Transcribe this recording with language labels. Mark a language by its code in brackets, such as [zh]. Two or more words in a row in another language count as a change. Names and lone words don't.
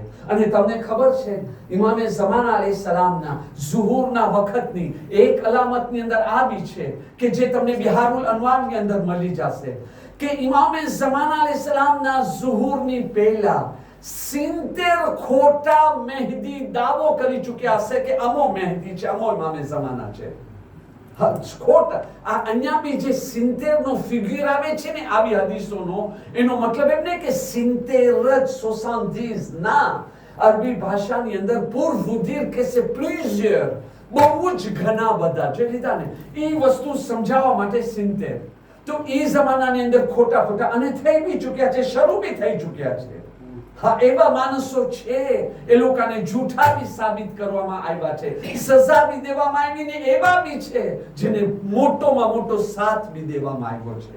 [gu] અને તમને ખબર છે ઇમામે ઝમાના અલૈહિસ્સલામના ઝુહુરના વખતની એક અલામતની અંદર આ બી છે કે જે તમને બિહારુલ અનવારની અંદર મળી જશે કે ઇમામે ઝમાના અલૈહિસ્સલામના ઝુહુરની પહેલા 70 ખોટા મહેદી દાવો કરી ચૂક્યા હશે કે અમો મહેદી છે, અમો ઇમામે ઝમાના છે. ખોટા આ અહીંયા બી જે 70 નો ફિગર આવે છે ને આવી હદીસોનો, એનો મતલબ એમ નહીં કે 70 જ 70 ના. અરબી ભાષાની અંદર [fr] pour vous dire que c'est plusieurs, [gu] બહુ જ ઘણા બધા જે લીધા ને એ વસ્તુ સમજાવવા માટે 70. તો એ જમાનાની અંદર ખોટા ખોટા અને થઈ બી ચૂક્યા છે, શરૂ બી થઈ ચૂક્યા છે. હા, એવા માણસો છે એ લોકોને જૂઠા બી સાબિત કરવામાં આવ્યા છે, સજા બી દેવામાં આવી ને એવા બી છે જેને મોટોમાં મોટો સાથ બી દેવામાં આવ્યો છે.